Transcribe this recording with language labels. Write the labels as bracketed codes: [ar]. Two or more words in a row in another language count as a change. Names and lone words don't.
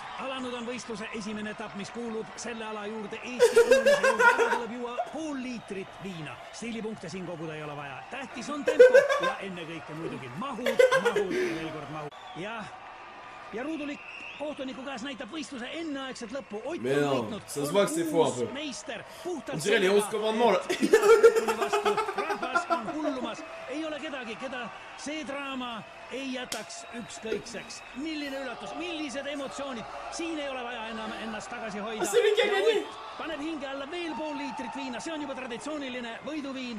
[et] Alanud on võistluse esimene etapp, mis kuulub selle ala juurde Eesti õumise juurde. Ära tuleb juua pool liitrit viina. Stiilipunkte siin koguda ei ole vaja. Tähtis on tempo ja ennekõike muidugi mahud ja veel kord mahud. Ja ruudulik kohtuniku käes näitab võistluse enneaegset lõppu. Ott on võitnud. [fr] Ça se voit que c'est faux un peu. [et] Meister. [fr] On dirait les 11 commandements là. [et] Rahvas on hullumas. Ei ole kedagi, keda see draama ei jätaks ükskõikseks. Milline üllatus, millised emotsioonid. Siin ei ole vaja enam ennast tagasi hoida. Paneb hinge alla veel pool liitrit viina. See on juba traditsiooniline võiduviin.